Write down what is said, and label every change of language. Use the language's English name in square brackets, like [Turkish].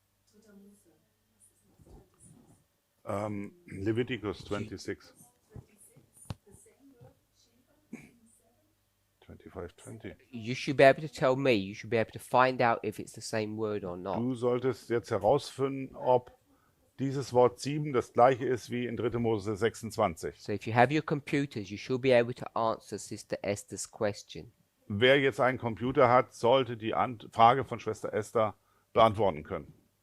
[German] Dritter Mose. Das ist noch 26. [English] Leviticus 26. 26. The same word, Sheba, in 7? 25:20. You should be able to tell me. You should be able to find out if it's the same word or not. [German] Du solltest jetzt herausfinden, ob dieses Wort 7 das gleiche ist wie in 3. Mose 26. [English] So if you have your computers, you should be able to answer Sister Esther's question. [German] Wer jetzt einen Computer hat, sollte die Frage von Schwester Esther beantworten können.